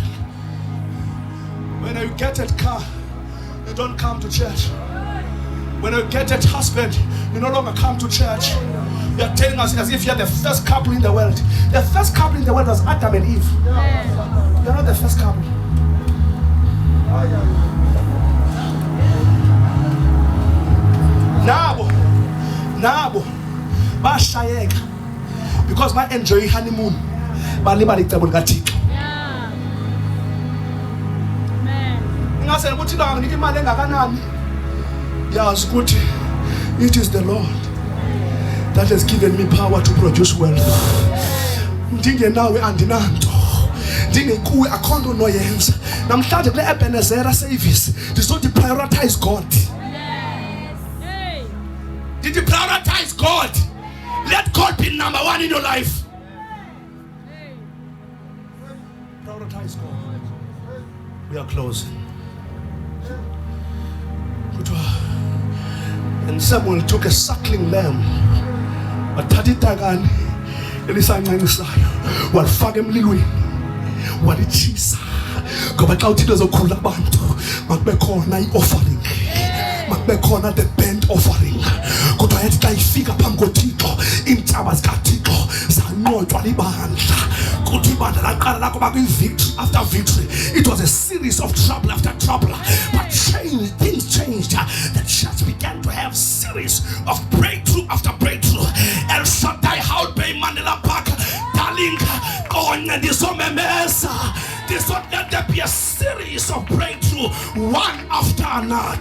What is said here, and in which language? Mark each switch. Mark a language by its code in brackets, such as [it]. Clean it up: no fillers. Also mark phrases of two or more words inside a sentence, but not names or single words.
[en] When you get a car, you don't come to church. When you get a husband, you no longer come to church. You are telling us as if you are the first couple in the world. The first couple in the world was Adam and Eve. You are not the first couple. [xh] Nabo bashayeka because ba [en] enjoy honeymoon. [xh] Balibali icebo lika Thixo. Ingase ukuthi la nginika imali engakanani. Yazi ukuthi [en] it is the Lord that has given me power to produce wealth. [xh] Ndinge nawe andinanto. Ndinge kuwe akhondo noyenza. Namhlanje kule Ebenezer Service, ndizoti [en] prioritize God. Did you prioritize God? Let God be number one in your life. Prioritize God. We are closing. And Samuel took a suckling lamb, [xh] wathatha itagani elisancanisayo, walifaka emlilweni, walitshisa. Ngoba xa uThixo ezokhulula abantu, makube khona i-offering, makube khona [en] the burnt offering. [xh] Kodwa yathi xa ifika phambi koThixo, iintshaba zikaThixo zanqotywa libandla. Kuthi ibandla laqala lakuba kwi- [en] victory after victory. It was a series of trouble after trouble, but things changed. The church began to have series of breakthrough after breakthrough. El Shaddai, Hout Bay, Mandela Park, Darling, Let there be a series of breakthrough, one after another.